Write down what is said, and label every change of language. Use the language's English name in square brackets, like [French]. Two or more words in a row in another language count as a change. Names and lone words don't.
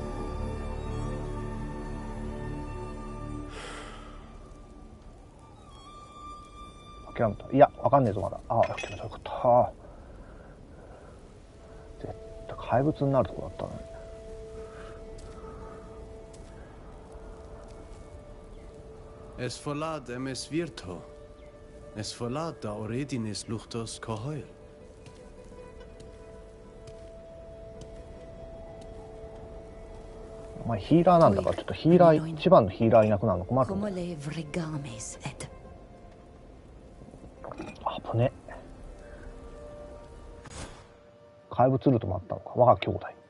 [Japanese] 諦めた。いや、わかんねえぞ、まだ。あ、諦めた。よかった。絶対怪物になるとこだったね。 Es verlad es virto. Es verlad da oredinis luchtos cohoil. お前ヒーラーなんだからちょっとヒーラー一番のヒーラーいなくなるの困るんだよ。あぶね。怪物ルートもあったのか。我が兄弟。